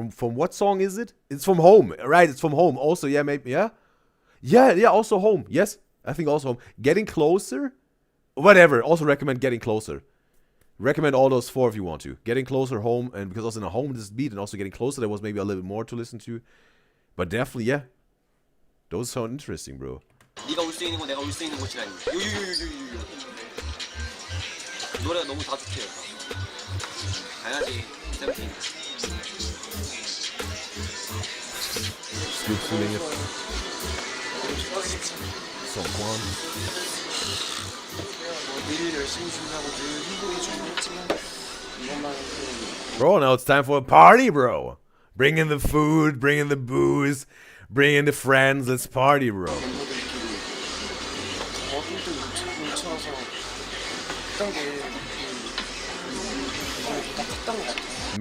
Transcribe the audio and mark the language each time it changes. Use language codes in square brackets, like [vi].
[en] From what song is it? It's from Home, right? It's from Home. Also, yeah, maybe, yeah. Also Home. Yes, I think also Home. Getting Closer, whatever. Also recommend Getting Closer. Recommend all those 4 if you want to. Getting Closer, Home, and because also in a Home this beat and also Getting Closer, there was maybe a little bit more to listen to, but definitely, yeah. Those sound interesting, bro. [ko] 네가 올 수 있는 거 내가 올 수 있는 곳이라니. 유유유유유. 노래가 너무 다 좋대요. 가야지. 세븐틴. [en] Good feeling. Songkwan. [ko] 늘 열심히 준비하고 늘 힘들게 준비했지만 이번만은 [en] Bro, now it's time for a party, bro. Bring in the food, bring in the booze, bring in the friends. Let's party, bro. [ko] 멤버들끼리 어딜 또 뭉쳐서 했던 게 이번에 좀 딱 했던 것 같아.